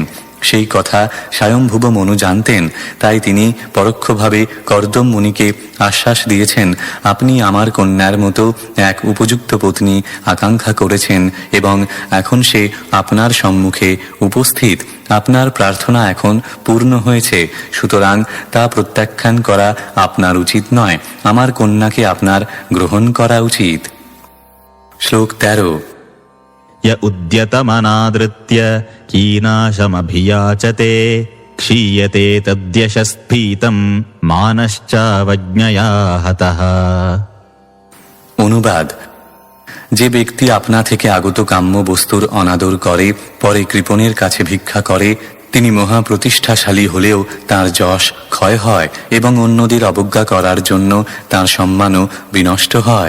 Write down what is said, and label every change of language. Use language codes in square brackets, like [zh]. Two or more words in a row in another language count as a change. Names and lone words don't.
[bn] সেই কথা স্বয়ংভুব মনু জানতেন, তাই তিনি পরোক্ষভাবে কর্দম মুনিকে আশ্বাস দিয়েছেন, আপনি আমার কন্যার মতো এক উপযুক্ত পত্নী আকাঙ্ক্ষা করেছেন এবং এখন সে আপনার সম্মুখে উপস্থিত। আপনার প্রার্থনা এখন পূর্ণ হয়েছে, সুতরাং তা প্রত্যাখ্যান করা আপনার উচিত নয়। আমার কন্যাকে আপনার গ্রহণ করা উচিত। শ্লোক 13। [sa] य उद्यतमनादृत्य कीनाशमभियाचते क्षीयते तद्यशस्फीतं मानश्चावज्ञया हतः। [bn] অনুবাদ: যে ব্যক্তি আপনা থেকে আগত কাম্য বস্তুর অনাদর করে, পরে কৃপণের কাছে ভিক্ষা করে, তিনি মহাপ্রতিষ্ঠাশালী হলেও তার যশ ক্ষয় হয় এবং অন্যদের অবজ্ঞা করার জন্য তার সম্মানও বিনষ্ট হয়।